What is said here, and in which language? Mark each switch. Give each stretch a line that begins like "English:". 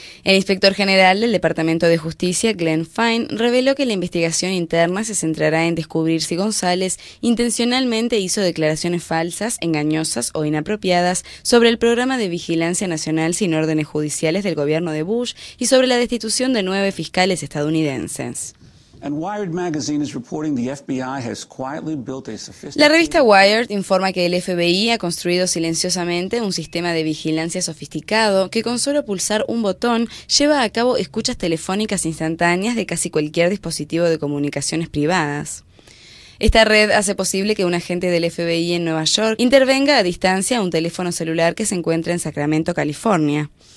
Spanish: El inspector general del Departamento de Justicia, Glenn Fine, reveló que la investigación interna se centrará en descubrir si González intencionalmente hizo declaraciones falsas, engañosas o inapropiadas sobre el programa de vigilancia nacional sin órdenes judiciales del gobierno de Bush y sobre la destitución de 9 fiscales estadounidenses.
English: And Wired Magazine is reporting the FBI has quietly built a sophisticated...
Spanish: La revista Wired informa que el FBI ha construido silenciosamente un sistema de vigilancia sofisticado que con solo pulsar un botón lleva a cabo escuchas telefónicas instantáneas de casi cualquier dispositivo de comunicaciones privadas. Esta red hace posible que un agente del FBI en Nueva York intervenga a distancia a un teléfono celular que se encuentra en Sacramento, California.